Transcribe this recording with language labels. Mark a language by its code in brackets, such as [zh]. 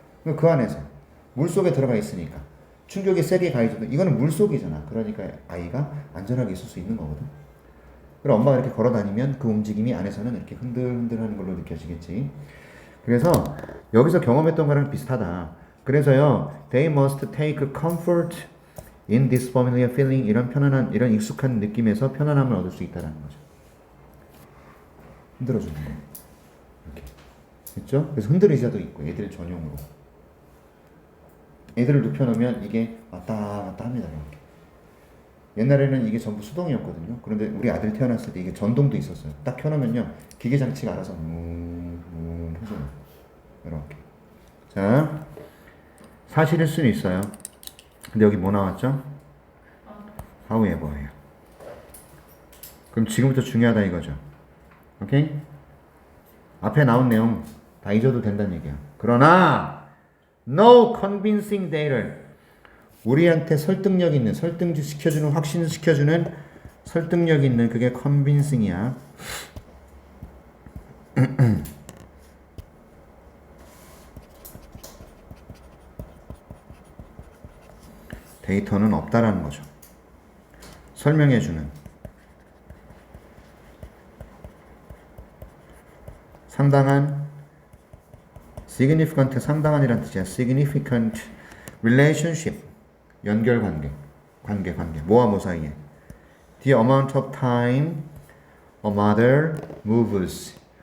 [ko] 그 안에서 물속에 들어가 있으니까 충격이 세게 가해져도 이거는 물속이잖아. 그러니까 아이가 안전하게 있을 수 있는 거거든. 그럼 엄마가 이렇게 걸어 다니면 그 움직임이 안에서는 이렇게 흔들흔들하는 걸로 느껴지겠지. 그래서 여기서 경험했던 거랑 비슷하다. 그래서요, [en] they must take comfort in this familiar feeling. [ko] 이런 편안한, 이런 익숙한 느낌에서 편안함을 얻을 수 있다는 거죠. 흔들어주는 거. 이렇게. 그렇죠? 그래서 흔들 의자도 있고, 애들 전용으로. 애들을 눕혀놓으면 이게 왔다 갔다 합니다. 이렇게. 옛날에는 이게 전부 수동이었거든요. 그런데 우리 아들이 태어났을 때 이게 전동도 있었어요. 딱 켜놓으면요, 기계 장치가 알아서 해줘요. 이렇게. 자, 사실일 수는 있어요. 근데 여기 뭐 나왔죠? however예요. 그럼 지금부터 중요하다 이거죠. 오케이? 앞에 나온 내용 다 잊어도 된다는 얘기야. 그러나 [en] no convincing data. [ko] 우리한테 설득력 있는, 설득시켜주는, 확신시켜주는 설득력 있는 그게 convincing이야. 데이터는 없다라는 거죠. 설명해주는. 상당한, significant, 상당한이란 뜻이야. [en] significant relationship. [ko] 연결관계. 관계. 뭐와 뭐 사이에. [en] The amount of time a mother moves.